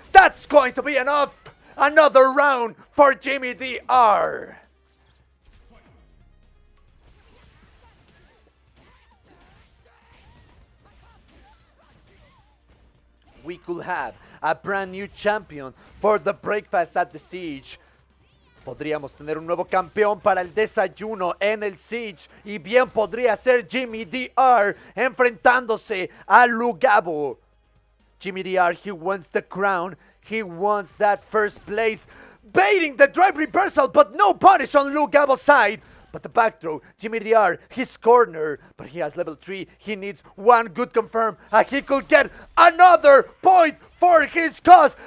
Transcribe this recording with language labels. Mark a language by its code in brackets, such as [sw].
[en] That's going to be enough. Another round for Jimmydr. We could have a brand new champion for the breakfast at the Siege. [es] Podríamos tener un nuevo campeón para el desayuno en el Siege. Y bien podría ser Jimmydr enfrentándose a Lugabo. [en] Jimmydr, he wants the crown. He wants that first place. Baiting the drive reversal, but no punish on Lugabo's side. But the back throw, Jimmydr, his corner, but he has level 3. He needs one good confirm, and he could get another point for his cause.